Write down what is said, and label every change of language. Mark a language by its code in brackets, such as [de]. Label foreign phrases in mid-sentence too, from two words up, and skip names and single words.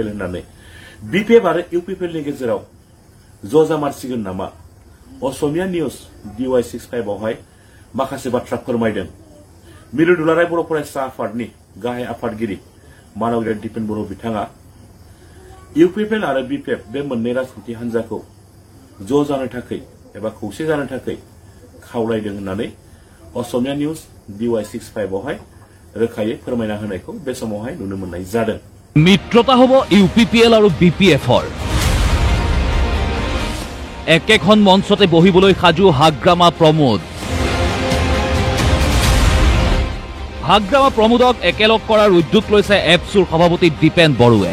[brx] होननानै बिपिएफ आरो इउपिपिएलनि गेजेराव ज' जामारसिगोन नामा असमिया निउज DY65 आवहाय माखासे बाथ्रा फोरमायदों मिरु दुलाराय बर' फरायसा आफादनि गाहाय आफादगिरि मानगेजेर दिपेन बर' बिथाङा इउपिपिएल आरो बिपिएफ बे मोननै राजखान्थि हान्जाखौ ज' जानो थाखाय एबा खौसे जानो थाखाय खावलायदों होननानै असमिया निउज DY65 आवहाय रोखायै फोरमायना होनायखौ बे समावहाय नुनो मोननाय जादों [as] मित्रता হ'ব ইউপিপিএল আৰু বিপিএফৰ একেখন মঞ্চতে বহিবলৈ সাজু হাগ্ৰামা প্ৰমোদক একেলগ কৰাৰ উদ্যোগ লৈছে এপছুৰ সভাপতি দীপেন বড়ুৱে